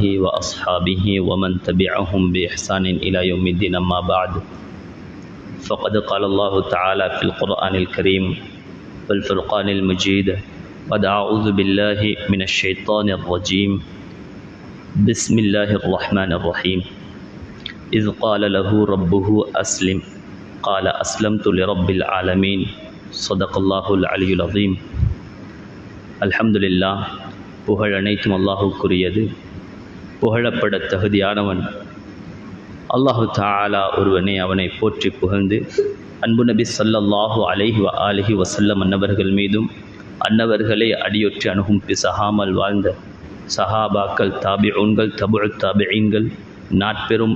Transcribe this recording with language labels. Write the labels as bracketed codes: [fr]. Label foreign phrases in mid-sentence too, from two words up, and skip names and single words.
[ar] وأصحابه ومن تبعهم بإحسان إلى يوم الدين أما بعد فقد قال الله تعالى في القرآن الكريم والفرقان المجيد قد أعوذ بالله من الشيطان الرجيم بسم الله الرحمن الرحيم إذ قال له ربه أسلم قال أسلمت لرب العالمين صدق الله العلي العظيم الحمد لله [ta] புகழ் அனைத்தும் அல்லாஹுக்குரியது. புகழப்பட தகுதியானவன் [ar] الله تعالى [ta] ஒருவனே. அவனை போற்றி புகழ்ந்து அன்பு நபி [ar] صلى الله عليه وآله وسلم [ta] அன்னவர்கள் மீதும் அன்னவர்களை அடியொற்றி அணுகும் பிசகாமல் வாழ்ந்த சஹாபாக்கள், தாபிஊன்கள், தபுஉத் தாபிஈன்கள், நாட்பெரும்